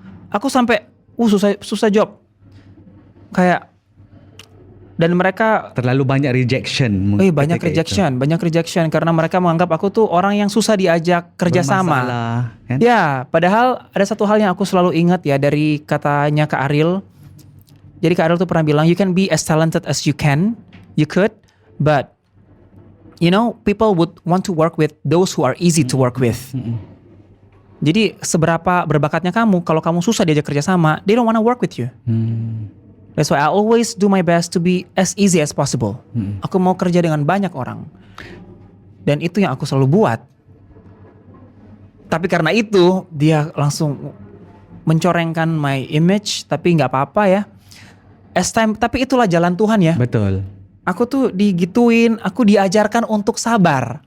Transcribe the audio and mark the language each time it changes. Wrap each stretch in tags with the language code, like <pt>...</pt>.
<id>Aku sampai susah job. Kayak, dan mereka terlalu banyak rejection. Banyak rejection karena mereka menganggap aku tuh orang yang susah diajak kerjasama. Kan? Ya, padahal ada satu hal yang aku selalu ingat ya dari katanya Kak Ariel. Jadi Kak Ariel tuh pernah bilang,</id> <en>you can be as talented as you could, but people would want to work with those who are easy to work with.</en> <id>Jadi seberapa berbakatnya kamu, kalau kamu susah diajak kerjasama,</id> <en>they don't wanna work with you. That's why I always do my best to be as easy as possible.</en> <id>Aku mau kerja dengan banyak orang. Dan itu yang aku selalu buat. Tapi karena itu, dia langsung mencorengkan</id> <en>my image.</en> <id>Tapi gak apa-apa ya. Tapi itulah jalan Tuhan ya. Betul. Aku tuh digituin, aku diajarkan untuk sabar.</id>